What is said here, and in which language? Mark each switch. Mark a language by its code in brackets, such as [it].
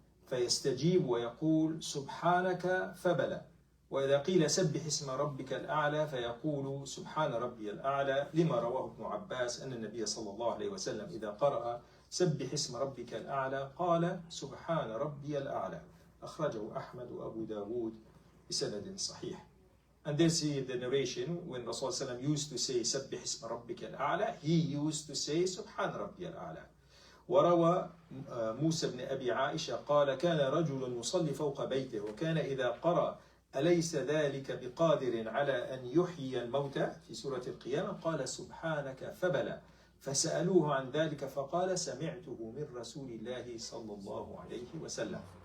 [ar] فيستجيب ويقول سبحانك فبلى وإذا قيل سبح اسم ربك الأعلى فيقول سبحان ربي الأعلى لما رواه ابن عباس أن النبي صلى الله عليه وسلم إذا قرأ سبح اسم ربك الأعلى قال سبحان ربي الأعلى أخرجه أحمد وأبو داود بسند صحيح. [en] And they see the narration when Rasulullah used to say [ar] سبح اسم ربك الأعلى, [en] he used to say [ar] سبحان ربي الأعلى. وروى موسى بن أبي عائشة قال كان رجل يصلي فوق بيته وكان إذا قرأ أليس ذلك بقادر على أن يحيي الموتى في سورة القيامة قال سبحانك فبلى فسألوه عن ذلك فقال سمعته من رسول الله صلى الله عليه وسلم.